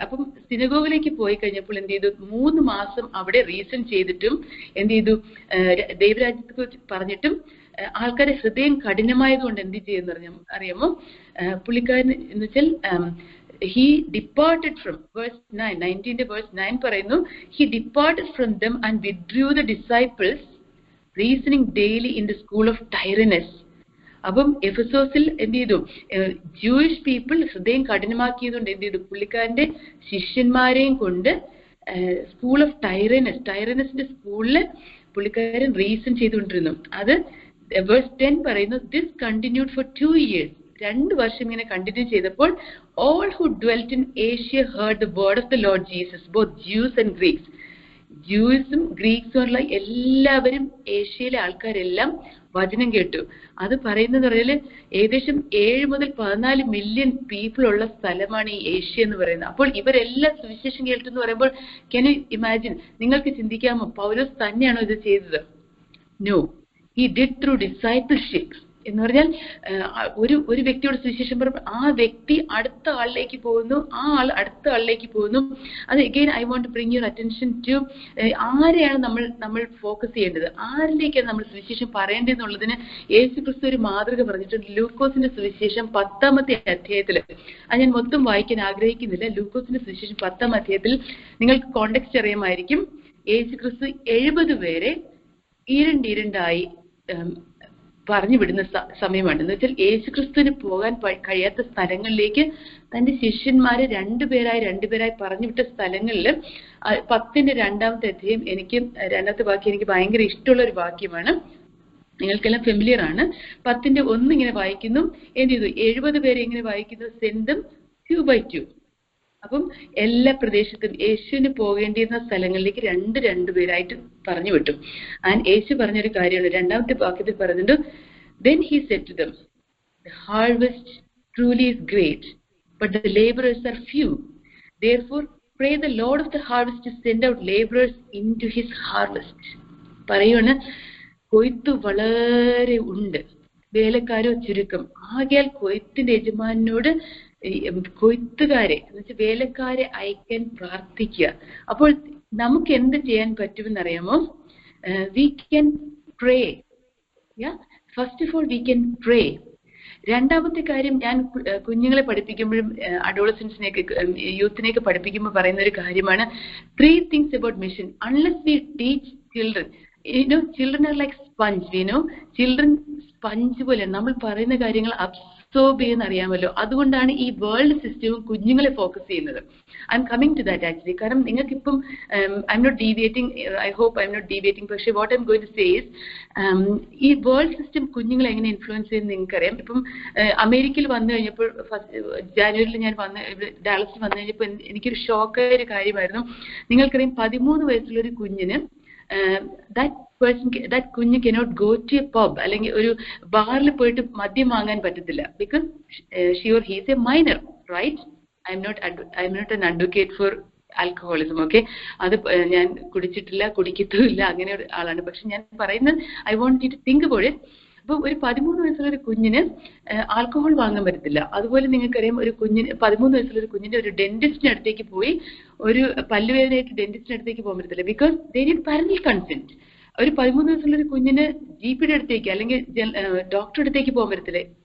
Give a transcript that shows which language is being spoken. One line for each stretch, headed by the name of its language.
Malayalam: അപ്പം സിനഗോഗിലേക്ക് പോയി കഴിഞ്ഞപ്പോൾ എന്ത് ചെയ്തു, 3 മാസം അവിടെ റീസൺ ചെയ്തിട്ടും എന്ത് ചെയ്തു, ദൈവരാജ്യത്തെ കുറിച്ച് പറഞ്ഞിട്ടും ആൾക്കാരുടെ ഹൃദയം കഠിനമായതുകൊണ്ട് എന്ത് ചെയ്യുന്ന അറിയാമോ, പുള്ളിക്കാരൻ എന്ന് വെച്ചാൽ
English: he departed from verse 9,
Malayalam: 19 verse 9 പറയുന്നു,
English: he departed from them and withdrew the disciples, reasoning daily in the school of Tyrannus.
Malayalam: അപ്പം എഫെസോസിൽ എന്ത് ചെയ്തു, ജൂയിഷ് പീപ്പിൾ ഹൃദയം കഠിനമാക്കിയതുകൊണ്ട് എന്ത് ചെയ്തു, പുള്ളിക്കാരന്റെ ശിഷ്യന്മാരെയും കൊണ്ട് സ്കൂൾ ഓഫ് ടൈറനസിന്റെ സ്കൂളിൽ പുള്ളിക്കാരൻ റീസൺ ചെയ്തുകൊണ്ടിരുന്നു. അത് വേഴ്സ് 10 പറയുന്നു,
English: this continued for 2 years.
Malayalam: 2 വർഷം ഇങ്ങനെ കണ്ടിന്യൂ ചെയ്തപ്പോൾ
English: all who dwelt in Asia heard the word of the Lord Jesus, both Jews and Greeks.
Malayalam: ജൂസും ഗ്രീക്സും ഉള്ള എല്ലാവരും, ഏഷ്യയിലെ ആൾക്കാരെല്ലാം വചനം കേട്ടു. അത് പറയുന്നത് പറഞ്ഞാല് ഏകദേശം 7 മുതൽ 14 മില്യൺ പീപ്പിൾ ഉള്ള സ്ഥലമാണ് ഈ ഏഷ്യ എന്ന് പറയുന്നത്. അപ്പോൾ ഇവരെല്ലാം സുവിശേഷം കേട്ടു എന്ന് പറയുമ്പോൾ
English: can you imagine,
Malayalam: നിങ്ങൾക്ക് ചിന്തിക്കാമോ പൗലോസ് തന്നെയാണോ ഇത് ചെയ്തത്?
English: No, he did through discipleship.
Malayalam: എന്ന് പറഞ്ഞാൽ ഒരു വ്യക്തിയോട് സുവിശേഷം പറയുമ്പോൾ ആ വ്യക്തി അടുത്ത ആളിലേക്ക് പോകുന്നു, ആ ആൾ അടുത്ത ആളിലേക്ക് പോകുന്നു. അത്
English: again I want to bring your attention to
Malayalam: ആരെയാണ് നമ്മൾ ഫോക്കസ് ചെയ്യേണ്ടത്, ആരിലേക്കാണ് നമ്മൾ സുവിശേഷം പറയേണ്ടതെന്നുള്ളതിന് യേശു ക്രിസ്തു ഒരു മാതൃക പറഞ്ഞിട്ടുണ്ട്. ലൂക്കോസിന്റെ സുവിശേഷം 10-ാമത്തെ അധ്യായത്തിൽ, അത് ഞാൻ മൊത്തം വായിക്കാൻ ആഗ്രഹിക്കുന്നില്ല. ലൂക്കോസിന്റെ സുവിശേഷം 10-ാം അധ്യായത്തിൽ നിങ്ങൾക്ക് കോണ്ടെക്സ്റ്റ് അറിയാമായിരിക്കും. യേശു ക്രിസ്തു 70 പേരെ ഇരണ്ടായി പറഞ്ഞു വിടുന്ന സമയമാണ്. എന്ന് വെച്ചാൽ യേശുക്രിസ്തുവിന് പോകാൻ കഴിയാത്ത സ്ഥലങ്ങളിലേക്ക് തന്റെ ശിഷ്യന്മാരെ 2 പേരായി പറഞ്ഞു വിട്ട സ്ഥലങ്ങളിൽ 10-ന്റെ 2-ാമത്തെ അധ്യായം, എനിക്ക് 2-ാമത്തെ വാക്യം എനിക്ക് ഭയങ്കര ഇഷ്ടമുള്ള ഒരു വാക്യമാണ്, നിങ്ങൾക്കെല്ലാം ഫെമിലിയർ ആണ്. 10-ന്റെ 1 ഇങ്ങനെ വായിക്കുന്നു, എന്ത് ചെയ്തു, 70 പേരെ ഇങ്ങനെ വായിക്കുന്നു,
English: Send them 2 by 2.
Malayalam: അപ്പം എല്ലാ പ്രദേശത്തും യേശുവിന് പോകേണ്ടിയിരുന്ന സ്ഥലങ്ങളിലേക്ക് 2 പേരായിട്ട് പറഞ്ഞു വിട്ടു. ആൻഡ് യേശു പറഞ്ഞൊരു കാര്യമാണ്, 2-ാമത്തെ വാക്യത്തിൽ പറയുന്നുണ്ട്,
English: then he said to them, the harvest truly is great, but the laborers are few. Therefore pray the Lord of the harvest to send out laborers into his harvest.
Malayalam: പറയുവാണ്, കൊയ്ത്ത് വളരെ ഉണ്ട്, വേലക്കാരോ ചുരുക്കം. ആകയാൽ കൊയ്ത്തിന്റെ യജമാനോട് കൊയ്ത്തുകാരെ എന്ന് വെച്ചാൽ വേലക്കാരെ അയക്കാൻ പ്രാർത്ഥിക്കുക. അപ്പോൾ നമുക്ക് എന്ത് ചെയ്യാൻ പറ്റുമെന്നറിയാമോ?
English: We can pray. First of all we can pray.
Malayalam: 2-ാമത്തെ കാര്യം, ഞാൻ കുഞ്ഞുങ്ങളെ പഠിപ്പിക്കുമ്പോഴും അഡോളസൻസിനെയൊക്കെ യൂത്തിനെയൊക്കെ പഠിപ്പിക്കുമ്പോൾ പറയുന്ന ഒരു കാര്യമാണ്,
English: 3 things about mission. Unless we teach children, children are like sponge,
Malayalam: children sponge പോലെ നമ്മൾ പറയുന്ന കാര്യങ്ങൾ അബ്സോർബ് ചെയ്യുന്ന അറിയാമല്ലോ. അതുകൊണ്ടാണ് ഈ വേൾഡ് സിസ്റ്റവും കുഞ്ഞുങ്ങളെ ഫോക്കസ് ചെയ്യുന്നത്.
English: I am coming to that actually.
Malayalam: കാരണം നിങ്ങൾക്ക് ഇപ്പം
English: I'm not deviating, I hope I'm not deviating, പക്ഷേ what I'm going to say is,
Malayalam: ഈ വേൾഡ് സിസ്റ്റം കുഞ്ഞുങ്ങളെ എങ്ങനെ ഇൻഫ്ലുവൻസ് ചെയ്യുന്നത് നിങ്ങൾക്കറിയാം. ഇപ്പം അമേരിക്കയിൽ വന്നു കഴിഞ്ഞപ്പോൾ, ജാനുവരിയിൽ ഞാൻ ഡാലസിൽ വന്നു കഴിഞ്ഞപ്പോൾ എനിക്കൊരു ഷോക്കായ ഒരു കാര്യമായിരുന്നു. നിങ്ങൾക്കറിയാം 13 വയസ്സുള്ളൊരു കുഞ്ഞിന് that കുഞ്ഞ്
English: cannot go to a pub,
Malayalam: അല്ലെങ്കിൽ ഒരു ബാറിൽ പോയിട്ട് മദ്യം വാങ്ങാൻ പറ്റത്തില്ല,
English: because she or he is a minor, right? I am not an advocate for alcoholism, okay?
Malayalam: അത് ഞാൻ കുടിച്ചിട്ടില്ല, കുടിക്കത്തുമില്ല, അങ്ങനെ ഒരു ആളാണ്. പക്ഷെ ഞാൻ പറയുന്നത്,
English: I want you to think about it.
Malayalam: അപ്പൊ ഒരു 13 വയസ്സുള്ള ഒരു കുഞ്ഞിന് ആൽക്കഹോൾ വാങ്ങാൻ പറ്റത്തില്ല. അതുപോലെ നിങ്ങൾക്കറിയാം, ഒരു കുഞ്ഞിന് 13 വയസ്സുള്ള ഒരു കുഞ്ഞിന്റെ ഒരു ഡെന്റിസ്റ്റിന് അടുത്തേക്ക് പോയി ഒരു പല്ലുവേദനയായിട്ട് ഡെന്റിസ്റ്റിന് അടുത്തേക്ക് പോകാൻ പറ്റത്തില്ല,
English: Because they need parental consent.
Malayalam: ഒരു 13 വയസ്സുള്ള ഒരു കുഞ്ഞിന് GP അടുത്തേക്ക് അല്ലെങ്കിൽ ഡോക്ടറുടെ അടുത്തേക്ക് പോകാൻ പറ്റത്തില്ല.